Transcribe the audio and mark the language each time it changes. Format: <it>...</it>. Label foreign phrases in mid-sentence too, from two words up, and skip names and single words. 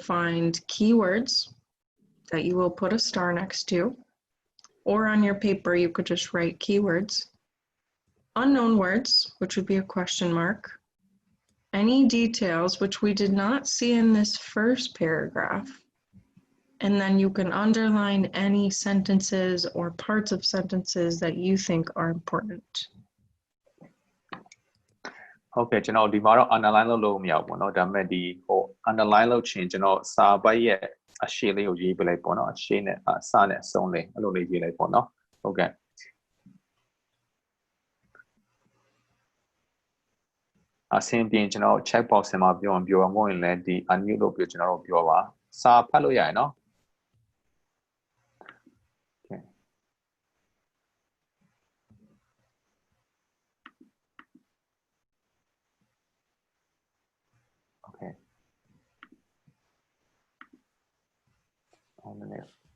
<en>find keywords that you will put a star next to, or on your paper you could just write keywords, unknown words, which would be a question mark, any details which we did not see in this first paragraph, and then you can underline any sentences or parts of sentences that you think are important.</en> <my>Okay ကျွန်တော်ဒီမှာတော့ underline လုပ်လို့မရဘူးပေါ့နော်ဒါပေမဲ့ဒီunderline လုပ်ချင်ကျွန်တော်စာပိုက်ရဲ့အရှေ့လေးကိုရေးပြလိုက်ပေါ့နော်အရှေ့နဲ့အစနဲ့အဆုံးလေးအဲ့လိုလေးရေးလိုက်ပေါ့နော်ဟုတ်ကဲ့ အဆင်ပြေကျွန်တော်</my> <en>check box</en> <my>ထဲမှာပြောမဟုတ်ရင်လည်းဒီ unmute လုပ်ပြီးကျွန်တော်တို့ပြောပါစာဖတ်လို့ရရင်နော် Okay.</my> <en>One minute.</en>